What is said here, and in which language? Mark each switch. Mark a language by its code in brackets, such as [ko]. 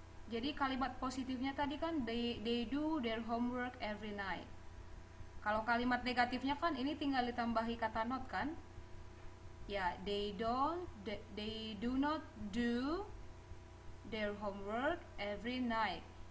[id] Jadi kalimat positifnya tadi kan [en] they do their homework every night. [id] Kalau kalimat negatifnya kan ini tinggal ditambahi kata not kan? [en] Ya, they do not do their homework every night.